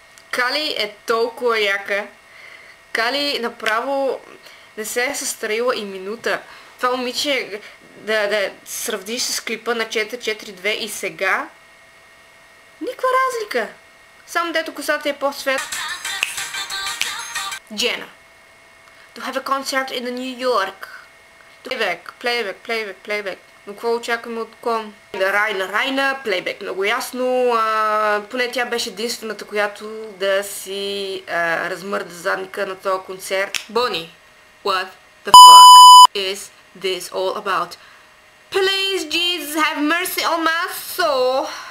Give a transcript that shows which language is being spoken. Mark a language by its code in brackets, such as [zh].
[bg] Кали е толкова яка. Кали направо не се е състарила и минута. Това момиче да сравниш с клипа на 442 и сега, никаква разлика. Само дето косата е по-свет. [en] Jenna. To have a concert in New York. Playback. [bg] Но какво очакваме от ком? Райна, плейбек, много ясно. Поне тя беше единствената, която да си размърда задника на този концерт. [en] Бони, what the fuck is this all about? Please, Jesus, have mercy on my soul.